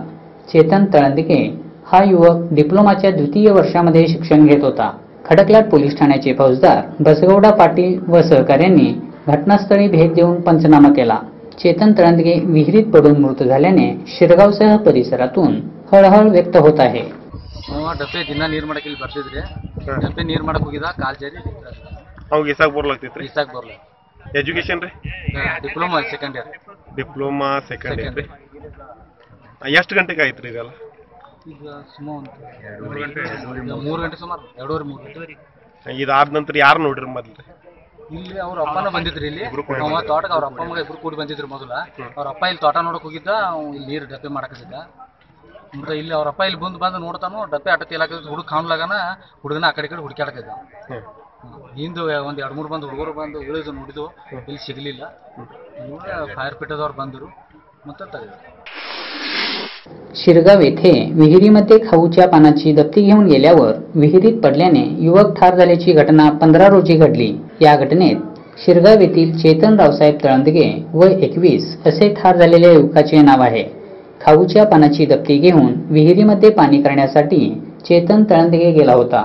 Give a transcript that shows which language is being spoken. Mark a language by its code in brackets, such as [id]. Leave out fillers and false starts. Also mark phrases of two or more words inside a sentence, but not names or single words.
[mr] चेतन तळंदगे हा युवक डिप्लोमाच्या द्वितीय वर्षामध्ये शिक्षण घेत होता। खडकलाट पोलीस ठाण्याचे फौजदार बसगौडा पाटील व सहकाऱ्यांनी घटनास्थळी भेट देऊन पंचनामा केला। चेतन तळंदगे विहिरीत पडून मृत झाल्याने शिरगावसह परिसरातून हळहळ व्यक्त होत आहे। [kn] ಡಬ್ಬೆ ದಿನ ನೀರು ಮಾಡಕ್ಕೆ ಇಲ್ಲಿ ಬರ್ತಿದ್ರಿ ಡಬ್ಬೆ ನೀರು ಮಾಡಕ್ಕೆ ಹೋಗಿದ ಕಾಲ್ ಜಾರಿ ಅವಾಗ ಇಸಾಕ್ ಬರ್ಲಾಗ್ತಿತ್ರಿ ಇಸಾಕ್ ಬರಲ್ಲ ಎಜುಕೇಶನ್ ರೀ [en] diploma second year diploma second year [kn] ರೀ ಎಷ್ಟು ಗಂಟೆಗೆ ಆಯ್ತು ರೀ ಇದೆಲ್ಲ ಈಗ ಸುಮಾರು 3 ಗಂಟೆ ಸುಮಾರು 2:30 3 ಇದಾದ ನಂತರ ಯಾರು ನೋಡ್ರಿ ಮೊದಲು ಇಲ್ಲಿ ಅವ್ರ ಅಪ್ಪನ ಬಂದಿದ್ರಿ ಇಲ್ಲಿ ತೋಟಕ್ಕೆ ಅವ್ರ ಅಪ್ಪ ಮಗ ಇಬ್ರು ಕೂಡಿ ಬಂದಿದ್ರು ಮೊದಲ ಅವ್ರ ಅಪ್ಪ ಇಲ್ಲಿ ತೋಟ ನೋಡಕ್ ಹೋಗಿದ್ದ ಇಲ್ಲಿ ನೀರು ಡಬ್ಬೆ ಮಾಡಕತ್ತಿದ್ದ ಅಂದ್ರೆ ಇಲ್ಲಿ ಅವ್ರ ಅಪ್ಪ ಇಲ್ಲಿ ಬಂದು ನೋಡ್ತಾನು ಡಬ್ಬೆ ಅಟ್ಟ ತೇಲಾಕ ಹುಡುಗ ಕಾಣ್ಲಾಗನ ಹುಡುಗನ ಆ ಕಡೆ ಹುಡುಕಾಡಕೈದ ಹಿಂದೆ ಒಂದ್ 2-3 ಬಂದು ಹುಡುಗರು ಬಂದು ಇಳಿದು ನೋಡಿದ್ವು ಇಲ್ಲಿ ಸಿಗ್ಲಿಲ್ಲ ಫೈರ್ ಪಿಟದವರ ಬಂದರು ಮತ್ತೆ ತೆಗೆದ್ರು। [mr] शिरगाव येथे विहिरीमध्ये खाऊच्या पानाची दप्ती घेऊन गेल्यावर विहिरीत पडल्याने युवक ठार झाल्याची घटना 15 रोजी घडली। या घटनेत शिरगाव येथील चेतन रावसाहेब तळंदगे वय 21 असे ठार झालेल्या युवकाचे नाव आहे। खाऊच्या पानाची दप्ती घेऊन विहिरीमध्ये पाणी करण्यासाठी चेतन तळंदगे गेला होता।